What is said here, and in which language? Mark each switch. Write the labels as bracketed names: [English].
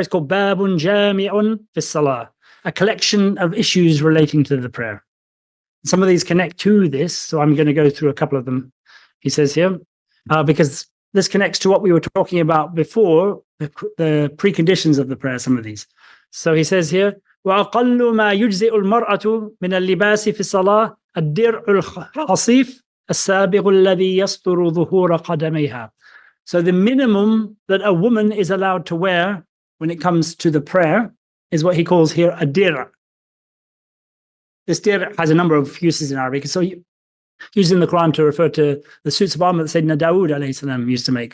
[English] It's called Babun Jami'un fi Salah, a collection of issues relating to the prayer. Some of these connect to this, so I'm going to go through a couple of them. He says here, because this connects to what we were talking about before, the preconditions of the prayer, some of these. So he says here, [Arabic] وَأَقَلُّ مَا يُجْزِئُ الْمَرْأَةُ مِنَ اللِّبَاسِ فِي الصَّلَاةِ الدِّرْعُ الْحَصِيفُ السَّابِغُ الَّذِي يَسْطُرُ ظُهُورَ قَدَمَيْهَا. [English] So the minimum that a woman is allowed to wear when it comes to the prayer is what he calls here a dir'. This dir' has a number of uses in Arabic. So used in the Quran to refer to the suits of armor that Sayyidina Dawood alayhi salam used to make.